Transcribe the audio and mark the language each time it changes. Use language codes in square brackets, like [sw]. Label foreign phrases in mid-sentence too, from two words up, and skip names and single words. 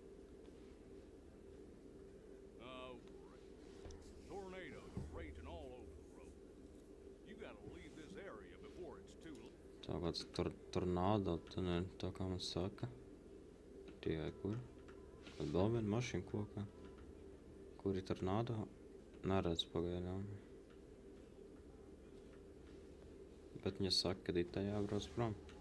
[en] Oh, great. Tornadoes are raging all over the road. You gotta leave this area before it's too late. [lv] Tā kāds tornado, tā kā man saka. Tikai kur? Kad vēl viena mašīna kokā. Kur ir tornado? Neredz pagaidām. Bet viņa saka, ka ir tajā brauc prom.